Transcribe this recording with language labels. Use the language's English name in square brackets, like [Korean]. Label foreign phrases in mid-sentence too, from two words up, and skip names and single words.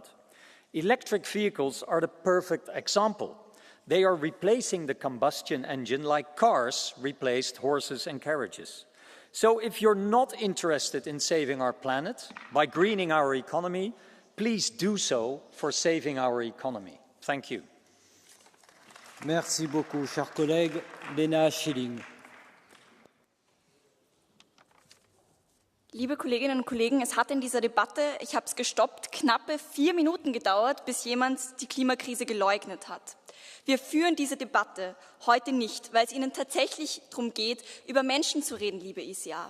[English] Electric vehicles are the perfect example. They are replacing the combustion engine like cars replaced horses and carriages. So if you're not interested in saving our planet by greening our economy, please do so for saving our economy. Thank you. [French] Merci beaucoup, cher collègue. Lena Schilling. [German] Liebe Kolleginnen und Kollegen, es hat in dieser Debatte, ich habe es gestoppt, knappe 4 Minuten gedauert, bis jemand die Klimakrise geleugnet hat. Wir führen diese Debatte heute nicht, weil es Ihnen tatsächlich darum geht, über Menschen zu reden, liebe ICA.